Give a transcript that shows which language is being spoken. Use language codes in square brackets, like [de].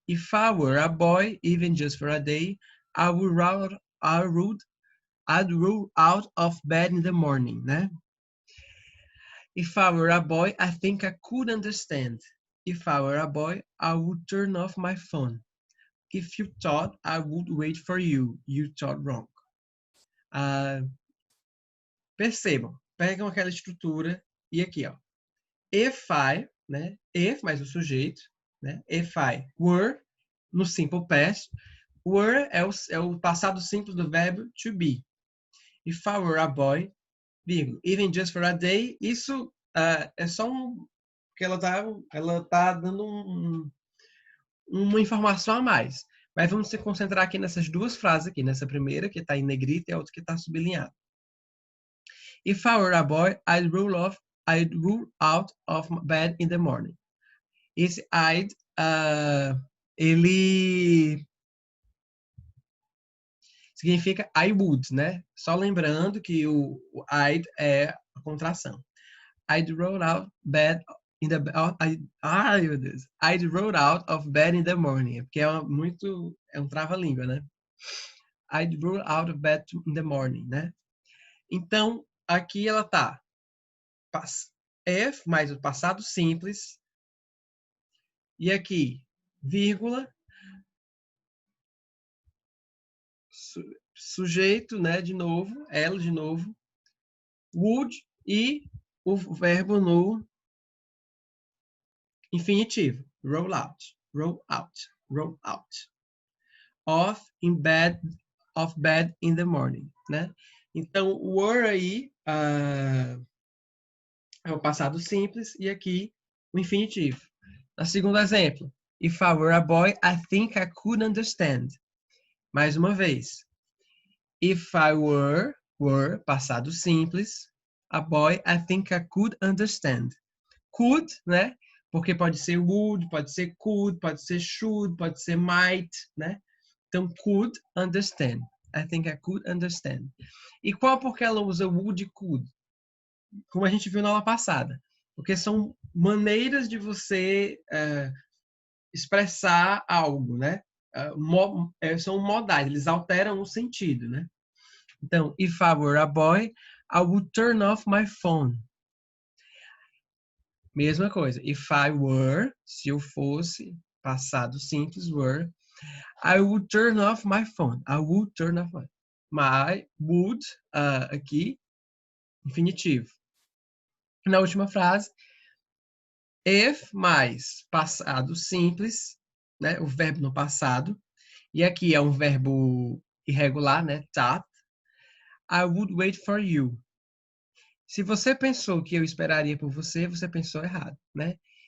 [en] If I were a boy, even just for a day, I'd roll out of bed in the morning, né? If I were a boy, I think I could understand. If I were a boy, I would turn off my phone. If you thought I would wait for you, you thought wrong. [pt] Percebam, pegam aquela estrutura e aqui, ó. [en] If I, [pt] né? If mais o sujeito, né? [en] If I were, [pt] no simple past, were é o passado simples do verbo to be. [en] If I were a boy, [pt] vírgula, [en] even just for a day, [pt] isso é só que ela tá dando uma informação a mais. Mas vamos se concentrar aqui nessas duas frases aqui, nessa primeira que está em negrito e a outra que está sublinhada. [en] If I were a boy, I'd roll out of bed in the morning. [pt] Esse I'd, ele significa [en] I would, [pt] né? Só lembrando que o I'd é a contração. [en] I'd roll out bed in the [pt] ai, meu Deus. [en] I'd roll out of bed in the morning, [pt] porque é um trava-língua, [en] né? I'd roll out of bed in the morning, né? [pt] Então, aqui ela tá if mais o passado simples e aqui vírgula sujeito, né, de novo, ela de novo, would e o verbo no infinitivo, [en] roll out, roll out, roll out. Of bed in the morning, né? [pt] Então, were aí é o passado simples e aqui o infinitivo. No segundo exemplo, [en] if I were a boy, I think I could understand. [pt] Mais uma vez, [en] if I were, [pt] passado simples, [en] a boy, I think I could understand. Could, né? [pt] Porque pode ser would, pode ser could, pode ser should, pode ser might, né? [en] Então, could understand. I think I could understand. [pt] E qual porque ela usa would e could? Como a gente viu na aula passada. Porque são maneiras de você expressar algo, né? São modais, eles alteram o sentido, né? [en] Então, if I were a boy, I would turn off my phone. [pt] Mesma coisa. [en] If I were, [pt] se eu fosse, passado simples, [en] were, I would turn off my phone. I would turn off my would, [pt] aqui, infinitivo. Na última frase, if mais passado simples, né? O verbo no passado. E aqui é um verbo irregular, né? That. [en] I would wait for you. [pt] Se você pensou que eu esperaria por você, você pensou errado, né?